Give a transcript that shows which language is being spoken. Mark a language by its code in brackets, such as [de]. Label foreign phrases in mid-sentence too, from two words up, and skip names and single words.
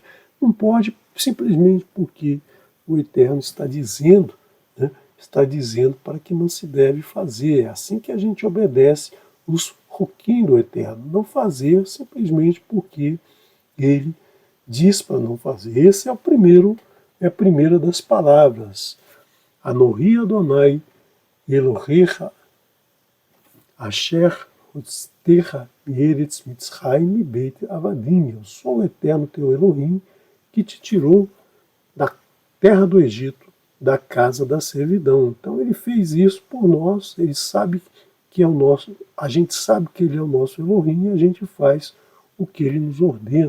[pt] Não pode simplesmente porque o Eterno está dizendo, né, para que não se deve fazer. É assim que a gente obedece os roquim do Eterno. Não fazer simplesmente porque ele diz para não fazer. Esse é a primeira das palavras. [he] אנכי יהוה אלהיך אשר Terra ארץ מצרים בית עבדים. [pt] Eu sou o eterno teu Elohim que te tirou da terra do Egito, da casa da servidão. Então ele fez isso por nós, ele sabe que é o nosso, a gente sabe que ele é o nosso Elohim e a gente faz o que ele nos ordena.